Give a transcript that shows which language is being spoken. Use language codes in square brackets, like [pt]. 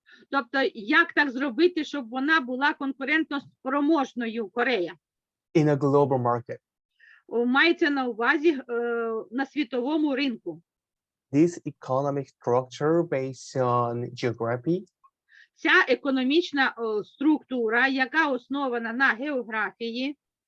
[uk] Тобто, як так зробити, щоб вона була конкурентоспроможною, Корея? [en] in a global market. [uk] Мається на увазі на світовому ринку. [en] This economic structure based on geography [uk] Ця економічна структура, яка основана на географії,